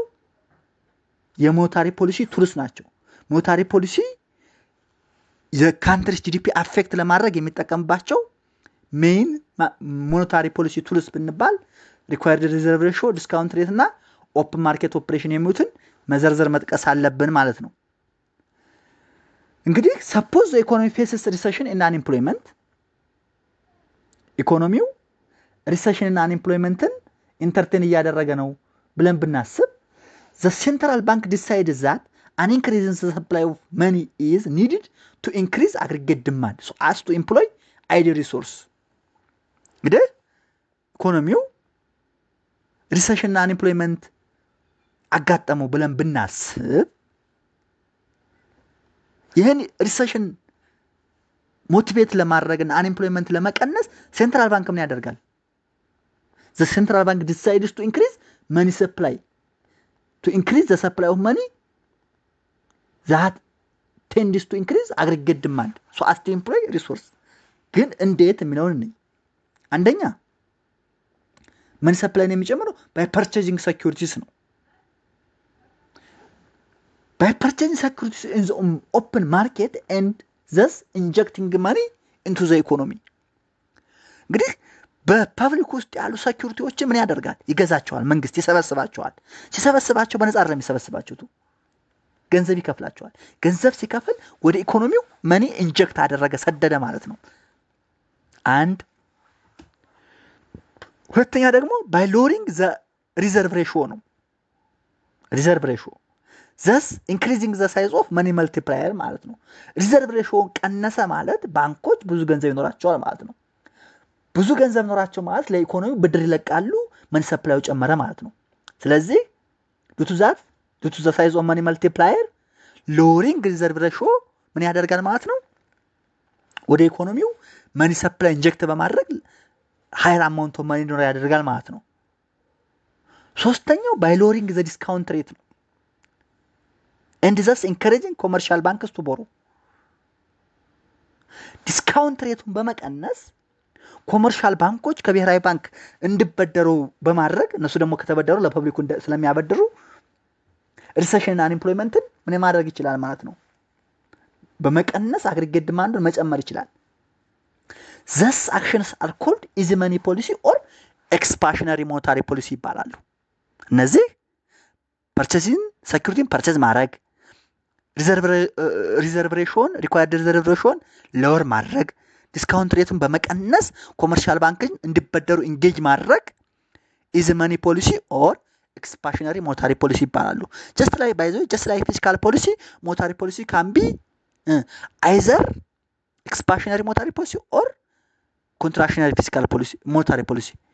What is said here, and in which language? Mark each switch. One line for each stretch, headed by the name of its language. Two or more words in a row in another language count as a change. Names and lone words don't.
English: monetary policy tools ናቸው። monetary policy country's GDP affect
Amharic: ለማድረግ የሚጠቀምባቸው
English: main monetary policy tools ብንባል required reserve ratio, discount rate እና open market operation
Amharic: የሚሉትን መዘርዘር መጥቀስ አለብን ማለት ነው።
English: እንግዲህ suppose the economy faces recession and unemployment፣ ኢኮኖሚው ሪሰሽን እና unemployment entertain
Amharic: እያደረገ ነው ብለን ብናስብ
English: the central bank decide that an increase in the supply of money is needed to increase aggregate demand so as to employ idle resource።
Amharic: እንግዲህ ኢኮኖሚው ሪሰሽን እና አንኤምፕሎይመንት አጋጠመው ብለን ብናስብ ይህን ሪሰሽን ሞቲቬት ለማድረግ እና አንኤምፕሎይመንት ለመቀነስ ሴንትራል ባንክ ምን ያደርጋል?
English: the central bank decides to increase money supply, to increase the supply of money that tends to increase aggregate demand so as to employ resource።
Amharic: ግን እንዴት የሚለውን እንይ። አንደኛ
English: money supply የሚጨምረው by purchasing securities ነው። by purchasing securities in the open market and thus injecting money into the economy።
Amharic: እንግዲህ በፐብሊክ ውስጥ ያሉ ሴኩሪቲዎች ምን ያደርጋል? ይገዛቸዋል። መንግስት ይሰበስባቸዋል። ሲሰበስባቸው በነፃ አይደለም የሚሰበስባቸው፣ ገንዘብ ይከፍላቸዋል። ገንዘብ ሲከፍል ወደ ኢኮኖሚው
English: money inject
Amharic: አደረገ፣ ሰደደ ማለት ነው። አንድ ሁለተኛ ደግሞ
English: by lowering the reserve ratio
Amharic: ነው።
English: reserve ratio thus increasing the size of money multiplier
Amharic: ማለት ነው።
English: reserve ratio
Amharic: ቀነሰ ማለት ባንኮች ብዙ ገንዘብ ይኖራቸዋል ማለት ነው። ብዙ ገንዘብ ኖራቸው ማለት ለኢኮኖሚ ብድር ይለቃሉ፣
English: money supply
Amharic: ጨመረ ማለት ነው። ስለዚህ
English: due to the size of money multiplier lowering reserve ratio
Amharic: ምን ያደርጋል ማለት ነው? ወደ ኢኮኖሚው
English: money supply inject
Amharic: በማድረግ
English: higher amount of money
Amharic: ኖር ያደርጋል ማለት ነው። ሶስተኛው
English: by lowering the discount rate
Amharic: ነው
English: and thus encouraging commercial banks to borrow። discount rate
Amharic: በመቀነስ
English: commercial banks
Amharic: ከብሔራዊ ባንክ እንዲበደሩ በማድረግ እነሱ ደግሞ ከተበደሩ ለፐብሊኩ ስለሚያበድሩ ሪሰሽን እና አንኤምፕሎይመንትን ምን ማድረግ ይችላል ማለት ነው?
English: በመቀነስ aggregate demand
Amharic: መጨመር ይችላል።
English: thus actions are called easy money policy or expansionary monetary policy
Amharic: ይባላሉ። እነዚህ
English: purchasing security purchase ማድረግ፣ reserve ratio required reserve ratio lower ማድረግ፣ discount rate በመቀነስ commercial bank እንዲበደሩ ኢንጌጅ ማድረግ easy money policy or expansionary monetary policy ይባላሉ። Just like fiscal policy monetary policy can be either expansionary monetary policy or contractionary fiscal policy monetary policy።